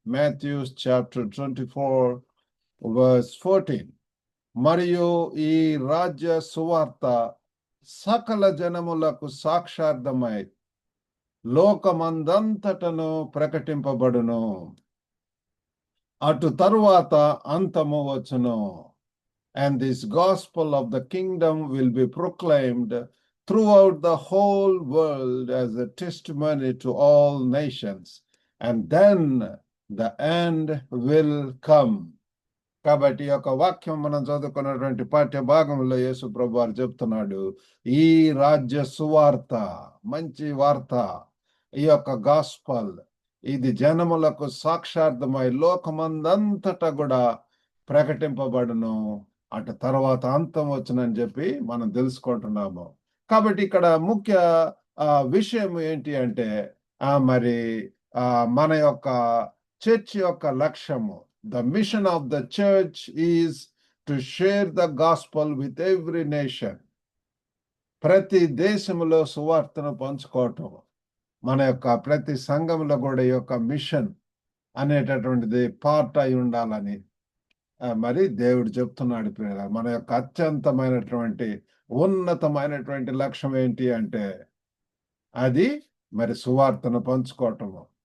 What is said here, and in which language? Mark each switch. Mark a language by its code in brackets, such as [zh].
[en] Matthew's chapter 24 verse 14. [te] మరియు ఈ రాజ్య సువార్త సకల జనములకు సాక్షార్థమై లోకమందంతటను ప్రకటింపబడును. అటు తరువాత అంతము వచ్చును. [en] And this gospel of the kingdom will be proclaimed throughout the whole world as a testimony to all nations, and then the end will come. [te] కాబట్టి ఈ యొక్క వాక్యం మనం చదువుకున్నటువంటి పాఠ్య భాగంలో యేసు ప్రభు వారు చెప్తున్నాడు, ఈ రాజ్య సువార్త, మంచి వార్త, ఈ యొక్క గాస్పల్, ఇది జనములకు సాక్షార్థమై లోకమందంతటా కూడా ప్రకటింపబడును. అటు తర్వాత అంతం వచ్చునని చెప్పి మనం తెలుసుకుంటున్నాము. కాబట్టి ఇక్కడ ముఖ్య విషయం ఏంటి అంటే, మరి మన యొక్క చర్చ్ యొక్క లక్ష్యము, [en] the mission of the church is to share the gospel with every nation. [te] ప్రతి దేశంలో సువార్తను పంచుకోవటం మన యొక్క ప్రతి సంఘంలో కూడా ఈ యొక్క మిషన్ అనేటటువంటిది పార్ట్ అయి ఉండాలని మరి దేవుడు చెప్తున్నాడు. మన యొక్క అత్యంతమైనటువంటి ఉన్నతమైనటువంటి లక్ష్యం ఏంటి అంటే, అది మరి సువార్తను పంచుకోవటము.